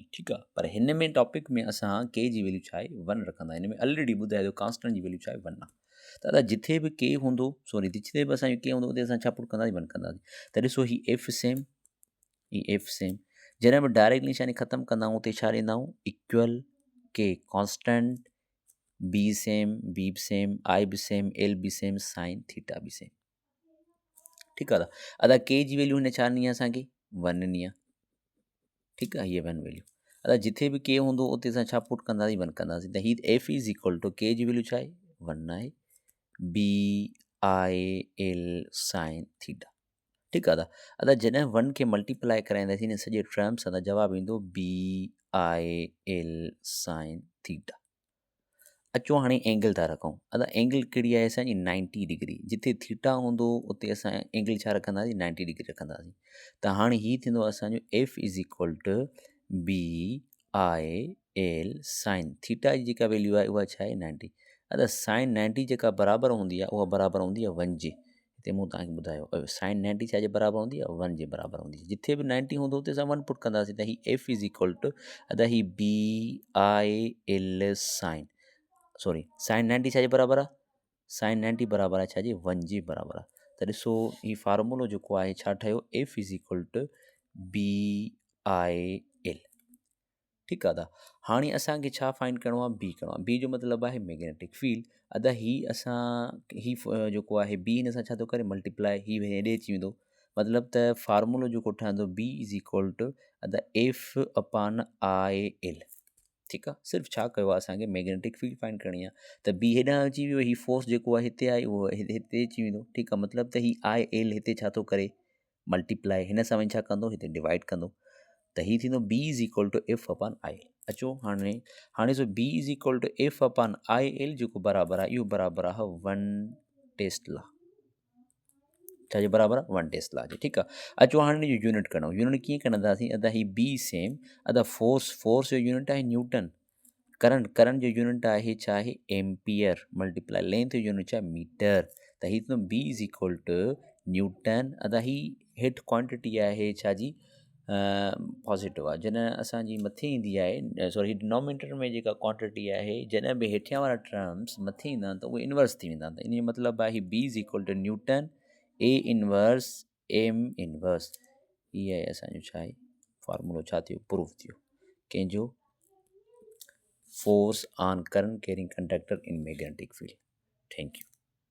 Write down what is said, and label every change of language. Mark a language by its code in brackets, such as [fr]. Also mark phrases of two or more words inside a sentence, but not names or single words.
[sd] ठीकु आहे पर हिन में टॉपिक में असां के जी वैल्यू छा आहे 1 रखंदा हिन में ऑलरेडी ॿुधाए थो कॉन्स्टेंट जी वैल्यू छा आहे 1 आहे। त अदा जिथे बि के हूंदो जिथे बि असांजो के हूंदो उते असां छा पुट कंदासीं 1 कंदासीं। त ॾिसो ही एफ सेम जॾहिं बि डायरेक्ट निशानी ख़तमु कंदा आहियूं उते छा ॾींदा आहियूं [en] equal K constant B same [sd] आई बि सेम एल बि सेम [en] sine theta [sd] बि सेम। ठीकु आहे अदा के जी वैल्यू हिन छा ॾिनी आहे असांखे 1 ॾिनी आहे। ठीकु आहे हीअ 1 वैल्यू अदा जिथे बि के हूंदो उते असां छा पुट कंदासीं 1 कंदासीं त हीअ [en] F is equal to K [sd] जी वैल्यू छा आहे 1 आहे [en] BIL sine theta. [sd] ठीकु आहे अदा जॾहिं 1 खे मल्टीप्लाई कराईंदासीं हिन सॼे टर्म सां त जवाबु ईंदो [en] BIL sine theta. [sd] अचो हाणे एंगल था रखूं अदा एंगल कहिड़ी आहे असांजी 90 डिग्री जिथे थीटा हूंदो उते असां एंगल छा रखंदासीं 90 डिग्री रखंदासीं। त हाणे हीअ थींदो असांजो [en] F is equal to BIL sine theta [sd] जी जेका वैल्यू आहे उहा छा आहे 90। अदा साइन 90 जेका बराबरि हूंदी आहे उहा बराबरि हूंदी आहे 1 जे। हिते मूं तव्हांखे ॿुधायो साइन 90 छा जे बराबरि हूंदी आहे 1 जे बराबरि हूंदी आहे। जिथे बि 90 हूंदो उते असां 1 पुट कंदासीं त हीअ [en] F is equal to [sd] अदा ही [en] BIL sine sorry sine 90 [sd] छाजे बराबरि आहे, साइन 90 बराबरि आहे छाजे 1 जे बराबरि आहे। त ॾिसो ही फार्मूलो जेको आहे छा ठहियो, [en] F is equal to B I L. [sd] ठीकु आहे दादा, हाणे असांखे छा फाइंड करिणो आहे, बी करिणो आहे। बी जो मतिलबु आहे [en] magnetic field. [sd] अदा ही असां ही जेको आहे बी हिन सां छा थो करे मल्टीप्लाई, ही हेॾे अची वेंदो, मतिलबु त फार्मूलो जेको ठहंदो [en] B is equal to [sd] अदा [en] F upon I L. [sd] ठीकु आहे, सिर्फ़ु छा कयो आहे असांखे [en] magnetic field find [sd] करणी आहे, त बी हेॾां अची वियो, ही फोर्स जेको आहे हिते आहे उहो हिते अची वेंदो। ठीकु आहे, मतिलबु त ही आई एल हिते छा थो करे मल्टीप्लाई, हिन सां वञी छा कंदो हिते डिवाइड कंदो, त ही थींदो [en] B is equal to F upon I L. [sd] अचो हाणे हाणे [en] so B is equal to F upon I L [sd] जेको बराबरि आहे, इहो बराबरि आहे 1 टेस्ला। छाजे बराबरि आहे 1 टेस्ला जे। ठीकु आहे, अचो हाणे हिन जो यूनिट कढूं। यूनिट कीअं कढंदासीं, अदा ही बी सेम, अदा फोर्स जो यूनिट आहे न्यूटन, करंट जो यूनिट आहे छा आहे एम्पियर, मल्टीप्लाई लेंथ जो यूनिट छा आहे मीटर। त ही थींदो [en] B is equal to newton. [sd] अदा ही हेठि क्वांटिटी आहे छाजी पॉज़िटिव आहे, जॾहिं असांजी मथे ईंदी आहे, सॉरी डिनोमिनेटर में जेका क्वांटिटी आहे, जॾहिं बि हेठियां वारा टर्म्स मथे ईंदा आहिनि त उहे इनवर्स थी वेंदा आहिनि। त इन जो मतिलबु आहे [en] B is equal to newton A inverse M inverse. [sd] इहा आहे असांजो छा आहे फार्मूलो, छा थियो प्रूफ थियो कंहिंजो, [en] force on current carrying conductor in magnetic field. Thank you.